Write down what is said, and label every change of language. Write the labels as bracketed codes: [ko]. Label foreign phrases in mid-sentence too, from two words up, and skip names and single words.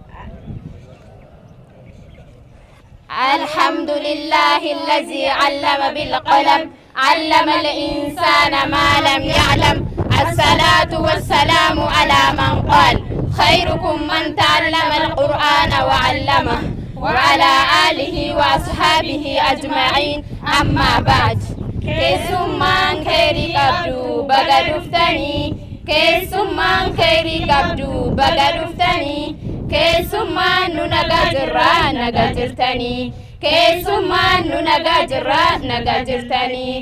[ar] الحمد لله الذي علم بالقلم، علم الإنسان ما لم يعلم. الصلاة والسلام على من قال: خيركم من تعلم القرآن وعلمه، وعلى آله وأصحابه أجمعين. أما بعد، [om] keessummaan keerii qabdu baga dhuftanii, keessummaan keerii qabdu baga dhuftanii, keessummaan nu nagaa jirraa nagaa jirtanii, keessummaan nu nagaa jirraa nagaa jirtanii.